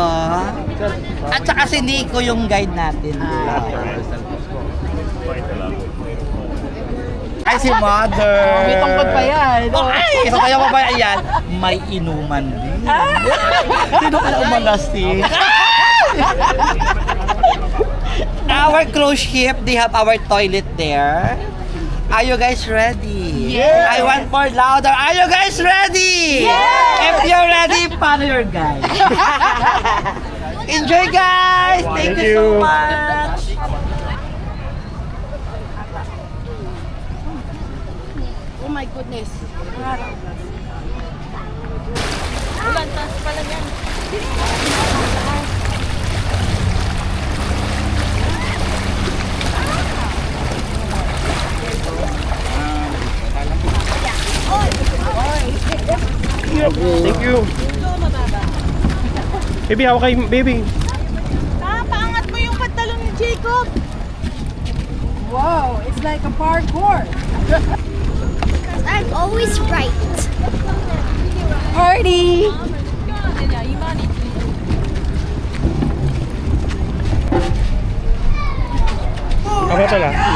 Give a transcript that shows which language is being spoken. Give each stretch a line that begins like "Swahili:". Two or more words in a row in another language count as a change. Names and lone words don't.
Filipino: At saka si Nico yung guide natin. Ay, si Mother! May tungkod pa yan. Oh, ay! So kaya mo ba yan? May inuman din. Sino ka na umalasing?
English: Our cruise ship, they have our toilet there. Are you guys ready? Yes! I want more louder. Are you guys ready? Yes! If you're ready, follow your guide. Enjoy, guys! Thank you so much! Oh my goodness.
Filipino: Ulan, taas pala yan.
English: Thank you. Baby,
Filipino: hawak kay baby. Paangat mo yung pantalon ni Jacob.
English: Wow, it's like a parkour. I'm always right. Party!
Filipino: Ako pala.